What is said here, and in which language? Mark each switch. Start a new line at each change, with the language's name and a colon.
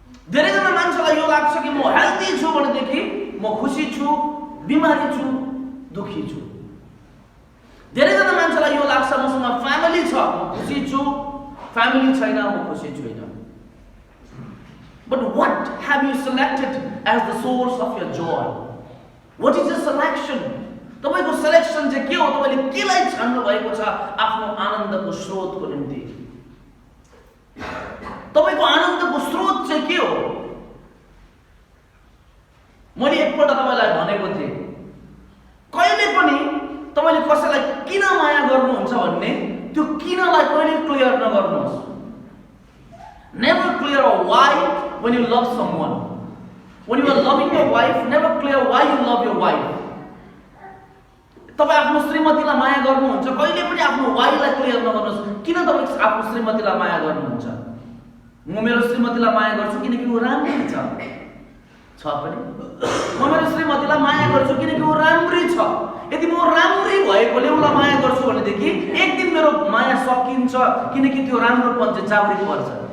Nepali: धेरैजना मान्छेलाई यो लाग्छ कि म हेल्दी छु भनेदेखि म खुसी छु, बिमारी छु, दुखी छु। धेरैजना मान्छेलाई यो लाग्छ मसँग फ्यामिली छ, म खुसी छु, फ्यामिली छैन, म खुसी छैन।
English: But what have you selected as the source of your joy? What is your selection?
Nepali: तपाईको सिलेक्सन चाहिँ के हो? तपाईले केलाई छान्नु भएको छ आफ्नो आनन्दको स्रोतको निम्ति? तपाईको आनन्दको स्रोत चाहिँ के हो? मैले एकपल्ट तपाईलाई भनेको थिएँ, कहिले पनि तपाईले कसैलाई किन माया गर्नुहुन्छ भन्ने त्यो किनलाई कहिले क्लियर नगर्नुहोस्।
English: Never clear a why when you love someone. When you are loving your wife, never clear why you love your wife.
Nepali: तपाई आफ्नो श्रीमतीलाई माया गर्नुहुन्छ, कहिले पनि आफ्नो वाइलाई क्लियर नगर्नुहोस् किन तपाई आफ्नो श्रीमतीलाई माया गर्नुहुन्छ। म मेरो श्रीमतीलाई माया गर्छु किनकि उ राम्री छ पनि। म मेरो श्रीमतीलाई माया गर्छु किनकि उ राम्री छ। यदि म राम्री भएकोले उलाई माया गर्छु भनेदेखि एक दिन मेरो माया सकिन्छ किनकि त्यो राम्रोपन चाहिँ चाउरी पर्छ।